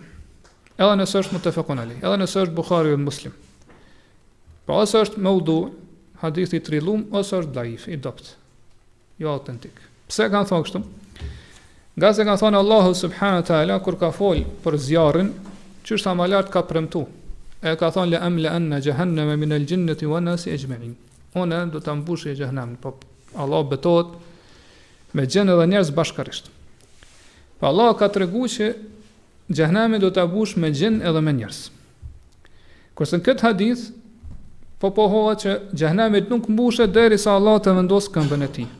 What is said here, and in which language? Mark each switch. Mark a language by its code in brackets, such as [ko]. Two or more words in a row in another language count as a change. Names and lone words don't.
[sq] Edhe nëse është [ar] متفق عليه, [sq] edhe nëse është Buhariu dhe Muslim. Pra ose është maudhu, hadithi i trillum, ose është daif, i dopt, jo autentik. Pse kanë thonë kështu? Nga se kanë thonë [ar] الله سبحانه وتعالى [sq] kur ka fol për zjarrin, çështa më lart ka premtu. E ka thonë [ar] لأملأن جهنم من الجنة والناس أجمعين. [sq] Ona do ta mbushë xhehenamin, po Allah betohet me gjenë dhe njerëz bashkarisht. Pa Allah ka treguar që xhehenami do ta mbush me gjenë edhe me njerëz. Kurse në këtë hadith po pohohet që xhehenami nuk mbushet derisa Allah të vendosë këmbën e tij.